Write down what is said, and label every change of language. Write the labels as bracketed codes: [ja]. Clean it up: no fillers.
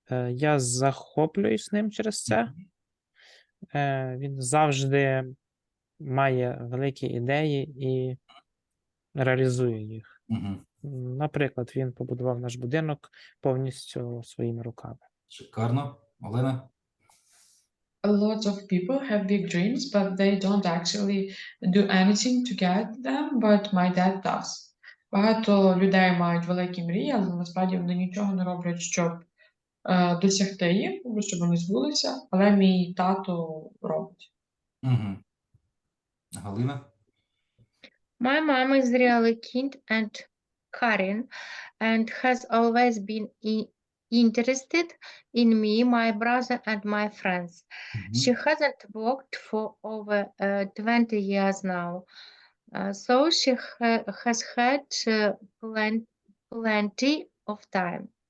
[uk] Я захоплююсь ним через це. Мгм. Він завжди має великі ідеї і реалізує їх. Мгм. Наприклад, він побудував наш будинок повністю своїми руками. Шикарно. Олена? [en] A lot of people have big dreams, but they don't actually do anything to get them, but my dad does. [uk] Багато людей мають великі мрії, але насправді вони нічого не роблять, щоб досягти їх, щоб вони збулися, але мій тато робить. Угу. Галина? [en] My mom is really kind and caring and has always been interested in me, my brother, and my friends. Мгм. She hasn't worked for over 20 years now, so she has had plenty of time.